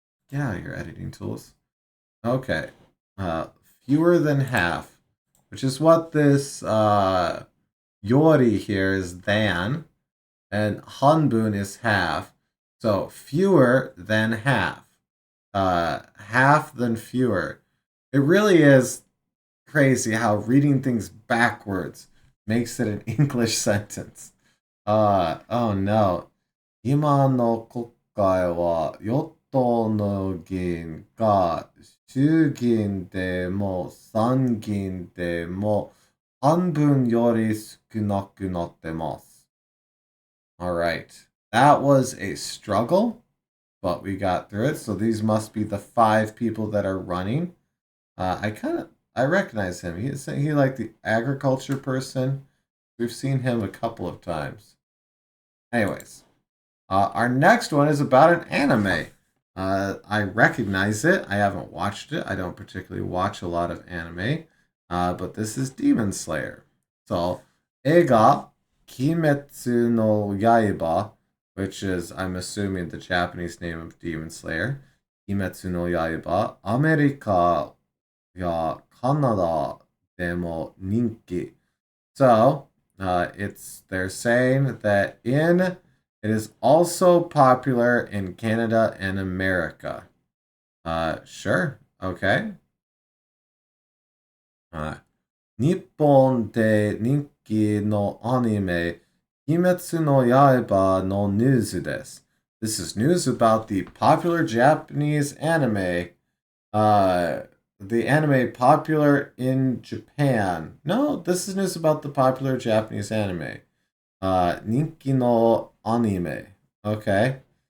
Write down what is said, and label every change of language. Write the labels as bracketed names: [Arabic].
[English] Get out of here, editing tools. Okay. Fewer than half, which is what this Yori here is than, and Hanbun is half. So fewer than half. Half than fewer. It really is crazy how reading things backwards makes it an English sentence. Oh no. [Japanese] 今の国会は与党の議員が衆議院でも参議院でも半分より少なくなってます。 [English] Alright. That was a struggle, but we got through it. So these must be the 5 people that are running. I recognize him. He like the agriculture person. We've seen him a couple of times. Anyways, our next one is about an anime. I recognize it. I haven't watched it. I don't particularly watch a lot of anime, but this is Demon Slayer. So, Eiga Kimetsu no Yaiba, which is, I'm assuming, the Japanese name of Demon Slayer. [Japanese] Kimetsu no Yaiba, America ya Canada demo ninki. [English] So, they're saying that it is also popular in Canada and America. Sure, okay. [Japanese] 日本で人気のアニメ、鬼滅の刃のニュースです。 [English] This is news about the popular Japanese anime. The anime popular in Japan. No, this is news about the popular Japanese anime. [Japanese] Ninki no anime. [English] Okay.